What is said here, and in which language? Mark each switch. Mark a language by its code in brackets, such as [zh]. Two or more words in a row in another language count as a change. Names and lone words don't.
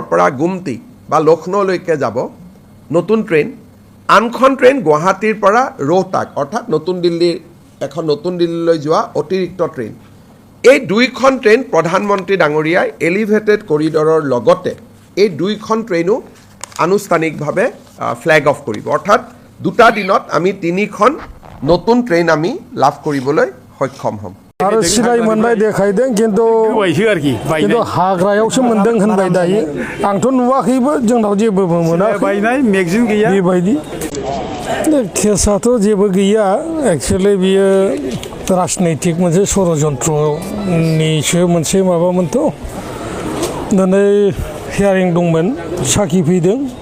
[as] পৰা গুমটি বা লক্ষ্ণৌলৈকে যাব নতুন ট্ৰেইন আনখন ট্ৰেইন গুৱাহাটীৰ পৰা ৰোহতাক অৰ্থাৎ নতুন দিল্লীলৈ যোৱা অতিৰিক্ত ট্ৰেইন এই দুইখন ট্ৰেইন প্ৰধানমন্ত্ৰী ডাঙৰীয়াই [en] elevated corridor [as] লগতে এই দুইখন ট্ৰেইনো আনুষ্ঠানিকভাৱে [en] flag off [as] কৰিব অৰ্থাৎ দুটা দিনত আমি তিনিখন নতুন ট্ৰেইন আমি লাভ কৰিবলৈ সক্ষম হ'ম [brx] आरो सिनाय मोननाय देखायदों किन्तु हाग्रायावसो मोनदों होनबाय दायो आंथ' नुवाखैबो जोंनाव जेबो मोनाखै बेबायदि केसाथ' जेबो गैया एक्सुवेलि बियो राजनैतिक मोनसे षड़यन्त्रनिसो मोनसे माबामोनथ' दिनै हियारिं दंमोन साखि फैदों